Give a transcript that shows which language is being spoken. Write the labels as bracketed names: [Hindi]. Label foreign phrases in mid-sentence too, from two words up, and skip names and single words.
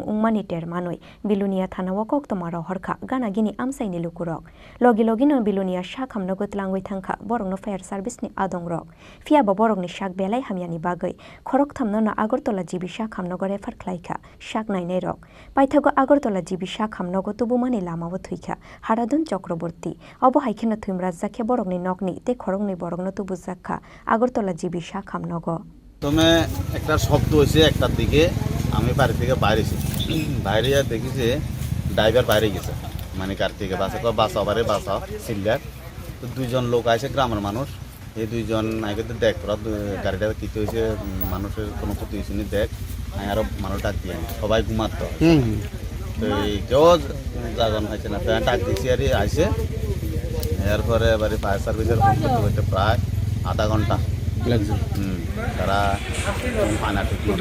[Kok Borok] ungmani termanoi Bilonia thanao koktoma rohorkha gana gini amsaini lukurok logi logino Bilonia shakham nogot langoi thangkha borokno [English] fire service [Kok Borok] ni adongrok fiaba borokni shak belai hamyani khorok thamno Agartala jibi shakhamnogo refer khlaikha shak nainai rok paithago Agartala jibi shakhamnogo tubumani lamao thuikha Haradon Chakraborty obo haikino thimrajjakhe borokni nokni te khorokni borokno tubujakha Agartala jibi shakhamnogo [Bangla] তবে একটা শব্দ হয়েছে একটার দিকে আমি বাড়ি থেকে বাইরে দেখি যে ড্রাইভার বাইরে গেছে মানে কার থেকে বাঁচাও বাঁচাও সিল্লার তো দুইজন লোক আছে গ্রামের মানুষ এই দুইজন আগে দেখ তোরা গাড়িটা কিছু হয়েছে মানুষের কোনো ক্ষতি হয়েছে নি দেখ আরো মানুষ ডাক দিয়ে সবাই ঘুমাতো তো এই কেউ জাগন হয়েছে না ডাক দিয়েছি আর আসে এরপরে এবারে ফায়ার সার্ভিসের ফোন করতে করতে প্রায় আধা ঘন্টা তারা পানা ঠিক